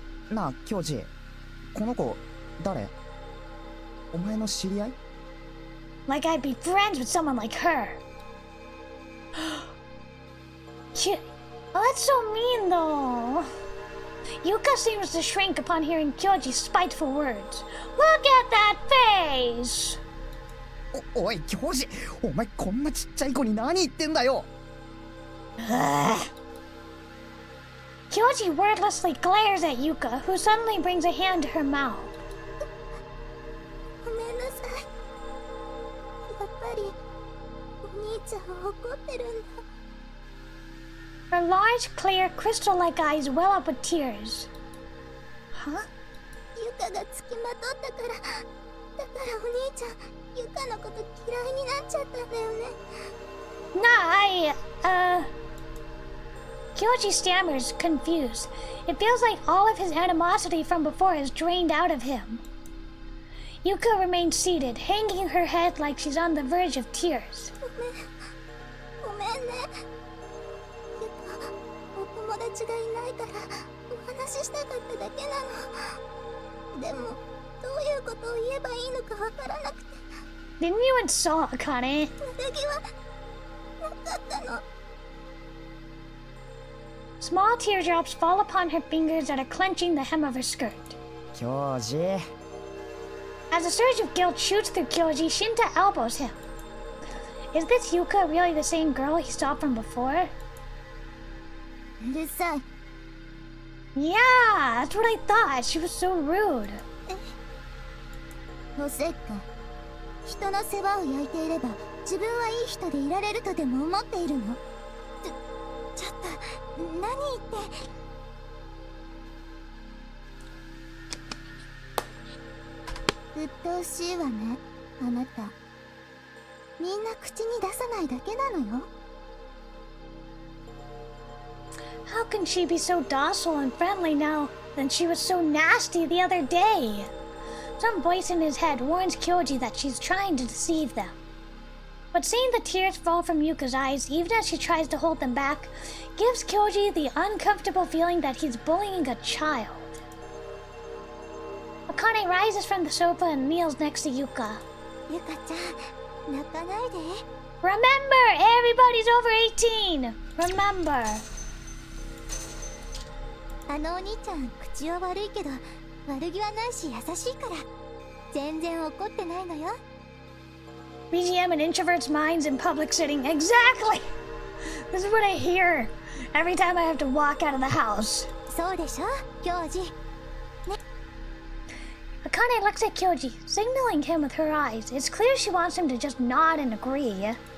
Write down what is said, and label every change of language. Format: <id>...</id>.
<ja>なあ、教授。この子、誰？お前の知り合い？</ja> <en>Like I'd be friends with someone like her. Oh, that's so mean, though. Yuka seems to shrink upon hearing Kyoji's spiteful words. Look at that face!</en> <ja>おい、教授。お前こんなちっちゃい子に何言ってんだよ。</ja> <en>Kyoji wordlessly glares at Yuka, who suddenly brings a hand to her mouth.</en> <ja>ごめんなさい。やっぱりお兄ちゃん怒ってるんだ。</ja> <en>Her large, clear, crystal-like eyes well up with tears. Huh?</en> <ja>ユカがつきまとったから、だからお兄ちゃん、ユカのこと嫌いになっちゃったんだよね。</ja> <en>Nah, Kyoji stammers, confused. It feels like all of his animosity from before is drained out of him. Yuka remains seated, hanging her head like she's on the verge of tears.</en> <ja>ごめんね。ユカ、お友達がいないからお話ししたかっただけなの。でも、どういうことを言えばいいのかわからなくて。</ja> <en>Didn't you insult Akane?</en> <ja>悪気はなかったの。</ja> <en>Small teardrops fall upon her fingers that are clenching the hem of her skirt.</en> <ja>教授。</ja> <en>As a surge of guilt shoots through Kyoji, Shinta elbows him. Is this Yuka really the same girl he saw from before?</en> <ja>うるさい。</ja> <en>Yeah, that's what I thought. She was so rude.</en> <ja>おせっか。人の世話を焼いていれば自分はいい人でいられるとでも思っているの？ちょっと何言って。鬱陶しいわね、あなた。みんな口に出さないだけなのよ。</ja> <en>How can she be so docile and friendly now when she was so nasty the other day? Some voice in his head warns Kyoji that she's trying to deceive them. But seeing the tears fall from Yuka's eyes, even as she tries to hold them back, gives Kyoji the uncomfortable feeling that he's bullying a child. Akane rises from the sofa and kneels next to Yuka.</en> <ja>ゆかちゃん、泣かないで。</ja> <en>Remember, everybody's over 18! Remember.</en> <ja>あのお兄ちゃん、口は悪いけど、悪気はないし優しいから。全然怒ってないのよ。</ja> <en>BGM and introverts' minds in public sitting. Exactly! This is what I hear every time I have to walk out of the house.</en> <ja>そうでしょ、教授。</ja> <en>Akane looks at Kyoji, signaling him with her eyes. It's clear she wants him to just nod and agree.</en>